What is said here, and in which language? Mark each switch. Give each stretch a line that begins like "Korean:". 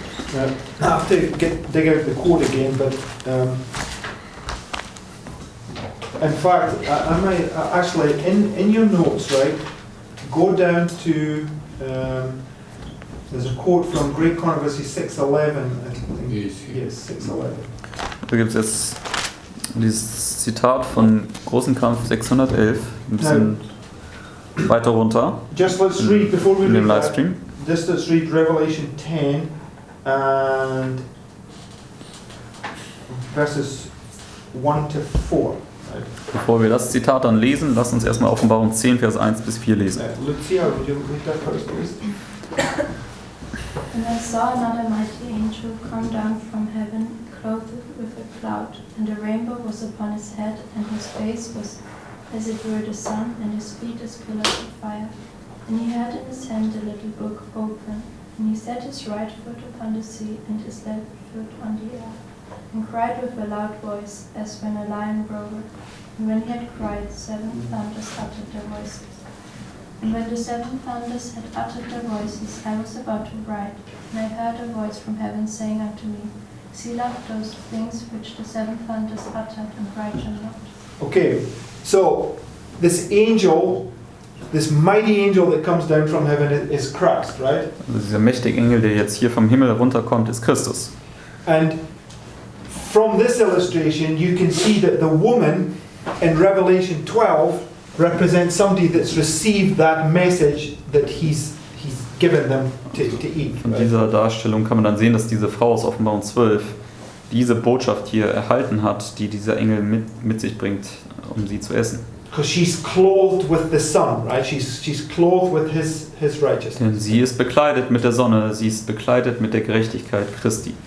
English: I have to dig out the quote again, but in fact, I might actually in your notes, right? Go down to there's a quote from Great Controversy 6:11. I think. Yes, 6:11.
German: Da gibt es jetzt dieses Zitat von Großen Kampf 611, ein bisschen weiter runter
English: Just let's read before we
German: in dem
English: read that.
German: Livestream.
English: Just let's read Revelation 10 and verses 1 to 4. Right?
German: Bevor wir das Zitat dann lesen, lasst uns erstmal Offenbarung 10, Vers 1 bis 4 lesen.
English: Lucia, would you read that first, please? And I saw another mighty angel come down from heaven, clothed with a cloud, and a rainbow was upon his head, and his face was as it were the sun, and his feet as pillars of fire. And he had in his hand a little book open, and he set his right foot upon the sea, and his left foot on the air, and cried with a loud voice, as when a lion roared. And when he had cried, 7 thunders uttered their voices. And when the 7 thunders had uttered their voices, I was about to write, and I heard a voice from heaven saying unto me, Seal up those things which the 7 thunders uttered, and write them not. Okay, so this angel, this mighty angel that comes down from heaven is Christ, right?
German: Also dieser mächtige Engel, der jetzt hier vom Himmel runterkommt, ist Christus.
English: And from this illustration, you can see that the woman in Revelation 12 represents somebody that's received that message that he's given them to eat.
German: Von dieser Darstellung kann man dann sehen, dass diese Frau aus Offenbarung 12 diese Botschaft hier erhalten hat, die dieser Engel mit sich bringt, um sie zu essen.
English: Because she's clothed with the sun, right? She's clothed with his righteousness.
German: Denn sie ist bekleidet mit der Sonne, sie ist bekleidet mit der Gerechtigkeit Christi.